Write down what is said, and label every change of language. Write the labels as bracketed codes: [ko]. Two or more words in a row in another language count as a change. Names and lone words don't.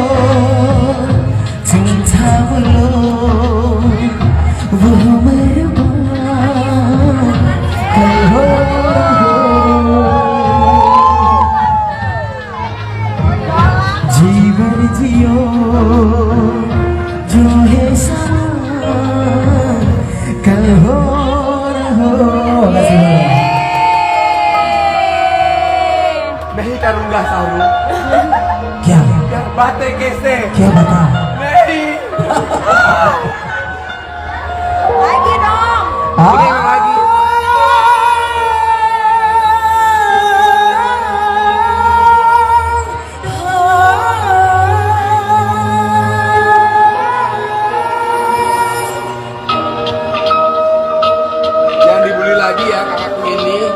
[hi] तुम थाम लो वो मेहरबान कल हो जीवन जियो जो है समा कल हो न हो नहीं करूँगा सारू क्या बातें कैसे क्या बता नहीं [id] Lagi dong. ini yang lagi jangan dibully lagi ya kakakku ini.